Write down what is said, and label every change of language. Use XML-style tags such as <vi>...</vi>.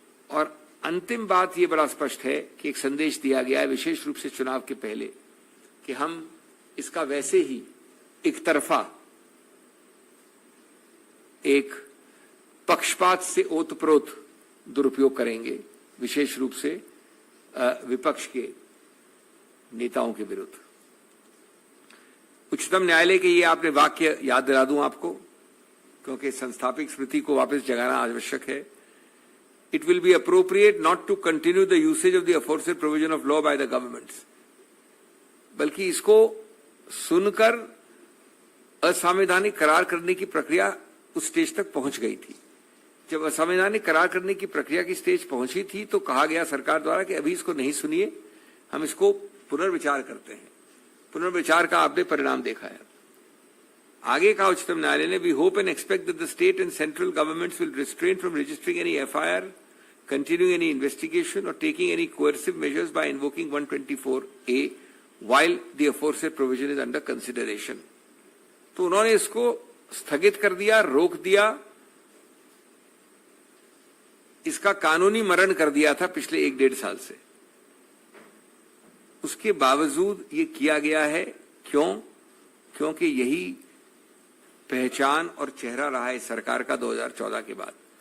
<hi>और अंतिम बात ये बड़ा स्पष्ट है कि एक संदेश दिया गया है विशेष रूप से चुनाव के पहले कि हम इसका वैसे ही एक तरफा, एक पक्षपात से ओतप्रोत दुरुपयोग करेंगे, विशेष रूप से विपक्ष के नेताओं के विरुद्ध। उच्चतम न्यायालय के ये आपने वाक्य याद दिला दूं आपको, क्योंकि संस्थापिक स्मृति को वापस जगाना आवश्यक है।</hi> <en>It will be appropriate not to continue the usage of the aforesaid provision of law by the governments.</en> <hi>बल्कि इसको सुनकर असंवैधानिक करार करने की प्रक्रिया उस स्टेज तक पहुंच गई थी। जब असंवैधानिक करार करने की प्रक्रिया की स्टेज पहुंची थी तो कहा गया सरकार द्वारा कि अभी इसको नहीं सुनिए, हम इसको पुनर्विचार करते हैं। पुनर्विचार का आपने परिणाम देखा है। आगे कहा उच्चतम न्यायालय ने,</hi> <en>We hope and expect that the state and central governments will restrain from registering any FIR continuing any investigation or taking any coercive measures by invoking 124A while the aforesaid provision is under consideration.</en> <hi>तो उन्होंने इसको स्थगित कर दिया, रोक दिया, इसका कानूनी मरण कर दिया था पिछले 1-1.5 साल से। उसके बावजूद ये किया गया है। क्यों? क्योंकि यही पहचान और चेहरा रहा है सरकार का 2014 के बाद।</hi>